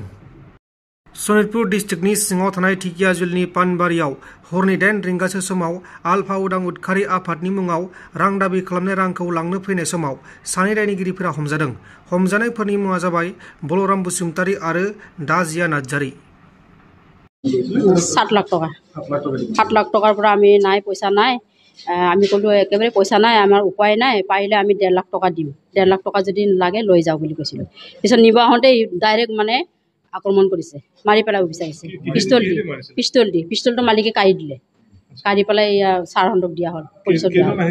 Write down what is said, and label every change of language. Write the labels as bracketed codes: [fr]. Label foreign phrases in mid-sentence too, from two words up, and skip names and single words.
[brx] सनितपुर डिस्ट्रिक्टनि सिङाव थानाय ढेकियाजुलिनि पानबारियाव हरनि 8 रिंगासो समाव आलफा उदां उदखारि आफादनि मुङाव रां दाबि खालामनाय रांखौ लांनो फैनाय समाव सानै दायनिगिरिफोरा हमजादों। हमजानायफोरनि मुङा जाबाय बलराम बसुमतारी आरो दाजिया नार्जारी। [as] 7 लाख टका 7 लाख टকাৰ পৰা আমি নাই পইচা নাই আমি ক'লো একেবাৰে পইচা নাই আমাৰ উপায় নাই পাৰিলে আমি 1.5 লাখ টকা দিম 1.5 লাখ টকা যদি লাগে লৈ যাও বুলি কৈছিল। পিছত নিব আহোঁতে ডাইৰেক্ট মানে আক্ৰমণ কৰিছে মাৰি পেলাব বিচাৰিছে পিস্তলটো মালিকে কাঢ়ি দিলে কাঢ়ি পেলাই ছাৰহঁতক দিয়া হ'ল পুলিচত দিয়া হ'ল।